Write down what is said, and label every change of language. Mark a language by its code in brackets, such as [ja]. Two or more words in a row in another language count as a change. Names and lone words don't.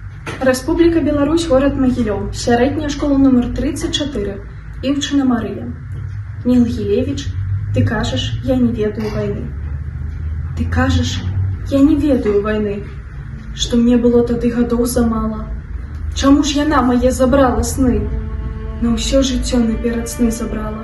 [uk] Республіка Білорусь, город Могилев, середня школа номер 34, Івчина Марія. [be] Нил Елевич, ты кажешь, я не ведаю войны. Ты кажешь, я не ведаю войны, што мне было тады гадоў замала. Чаму ж яна мае забрала сны? На ўсё жыццё наперад сны забрала.